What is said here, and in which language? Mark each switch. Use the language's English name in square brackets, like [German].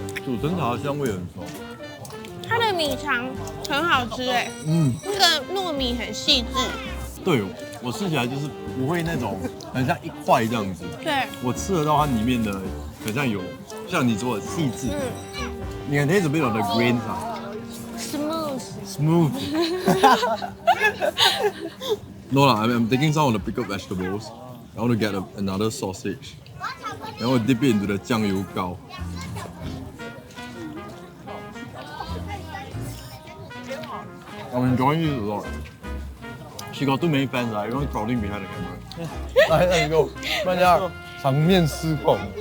[Chinese] 煮成茶香味很重，它的米肠很好吃哎，那个糯米很细致。对，我吃起来就是不会那种很像一块这样子。对，我吃得到它里面的很像有像你说的细致。你看 [English] taste a bit of the grains 啊。 Smooth. No lah, I'm taking some of the pickled vegetables. I want to get another sausage. [Chinese] 然后 [English] dip it into the 酱油膏。 I'm enjoying this a lot. She got too many fans, right? Everyone's crowding behind the camera. [Chinese] 来 [English] go， [Chinese] 不然这样场面失控。